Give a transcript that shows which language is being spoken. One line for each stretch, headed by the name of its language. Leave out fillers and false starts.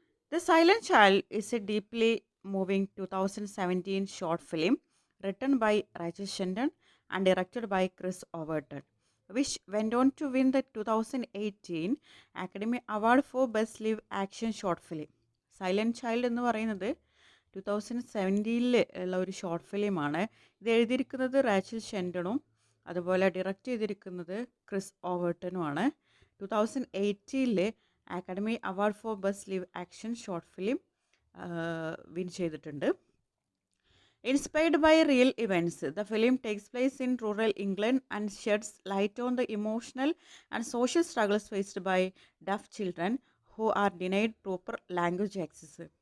English: The Silent Child is a deeply moving 2017 short film written by Rachel Shendon and directed by Chris Overton, which went on to win the 2018 Academy Award for Best Live Action Short Film.
Malayalam: Silent child എന്ന് പറയുന്നത് 2017 ഉള്ള ഒരു short ഫിലിമാണ്. ഇത് എഴുതിയിരിക്കുന്നത് റാച്ചൽ ഷെൻഡണും അതുപോലെ direct ചെയ്തിരിക്കുന്നത് Chris ഓവർട്ടനുമാണ്. 2018 academy award for best live action short film win ചെയ്തിട്ടുണ്ട്.
English: Inspired by real events, the film takes place in rural England and sheds light on the emotional and social struggles faced by deaf children who are denied proper language access.